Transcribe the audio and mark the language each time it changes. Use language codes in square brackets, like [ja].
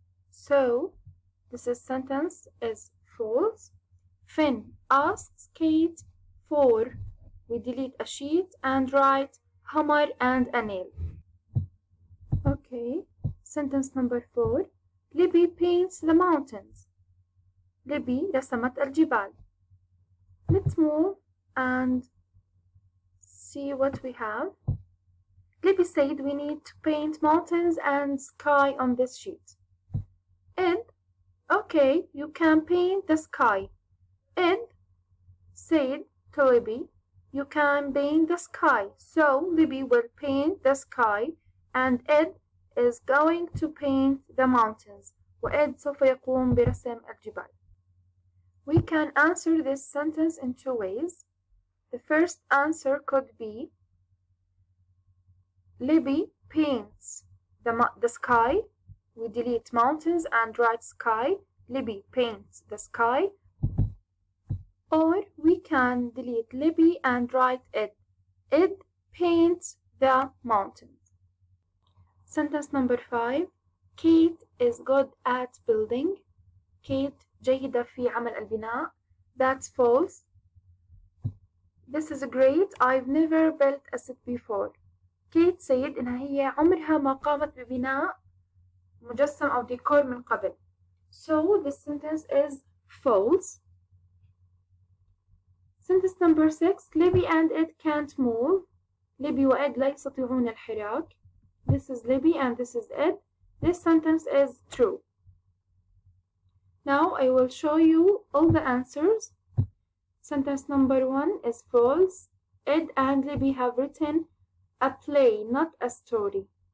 [en] So, this sentence is false. Finn asks Kate for, we delete a sheet and write hammer and a nail. Okay, sentence number 4. Libby paints the mountains. [ar] Libby رسمت الجبال. [en] Let's move and see what we have. Libby said we need to paint mountains and sky on this sheet. Ed, okay, you can paint the sky. Ed said to Libby, you can paint the sky. So Libby will paint the sky and Ed is going to paint the mountains. [ar] وإد سوف يقوم برسم الجبال. [en] We can answer this sentence in 2 ways. The first answer could be Libby paints the sky. We delete mountains and write sky. Libby paints the sky. Or we can delete Libby and write Ed. Ed paints the mountains. Sentence number 5. Kate is good at building. [ar] Kate جيدة في عمل البناء. [en] That's false. This is great. I've never built a set before. Kate said [ar] إنها هي عمرها ما قامت ببناء مجسم أو ديكور من قبل. [en] So this sentence is false. Sentence number 6. Libby and Ed can't move. [ar] Libby وإد لا يستطيعون الحراك. [en] This is Libby and this is Ed. This sentence is true. Now I will show you all the answers. Sentence number 1 is false. Ed and Libby have written a play, not a story.